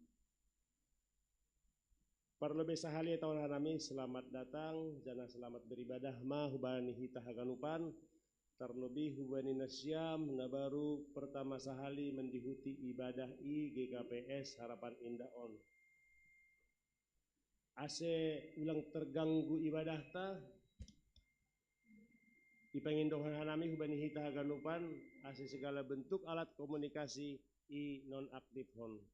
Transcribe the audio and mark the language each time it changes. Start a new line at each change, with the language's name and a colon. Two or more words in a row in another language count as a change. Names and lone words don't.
Batak Simalungun: Parlebih sahali tahun hanami
Indonesian: selamat datang,
Batak Simalungun: jana
Indonesian: selamat beribadah
Batak Simalungun: ma hubani hita haganupan, terlebih hubani nasyam na baru pertama sahali mendihuti ibadah i GKPS Harapan Indah on. Ase ulang terganggu ibadah ta, ipangindongan hanami hubani hita haganupan, ase
Indonesian: segala bentuk alat komunikasi
Batak Simalungun: i
Indonesian: non aktif
Batak Simalungun: hon.